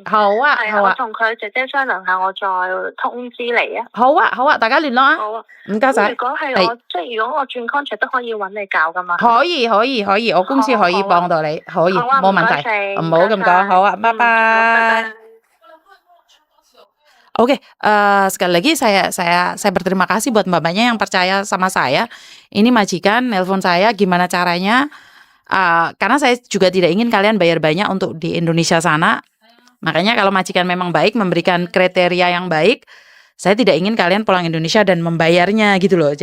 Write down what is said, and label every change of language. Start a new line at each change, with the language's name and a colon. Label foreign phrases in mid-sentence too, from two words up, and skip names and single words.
Cantonese: 好啊，好啊。我同佢姐姐商量下，我再通知你啊。好啊，好啊，大家聯絡啊。好啊，唔該晒。如果係我，即係如果我轉 contract 都可以揾你搞噶嘛？可以，我公司可以幫到你，可以，冇問題。唔好咁講，好啊，拜拜。
Indonesian: Oke, sekali lagi saya berterima kasih buat mbak-mbaknya yang percaya sama saya. Ini majikan nelpon saya, gimana caranya? Karena saya juga tidak ingin kalian bayar banyak untuk di Indonesia sana. Makanya kalau majikan memang baik, memberikan kriteria yang baik, saya tidak ingin kalian pulang Indonesia dan membayarnya gitu loh.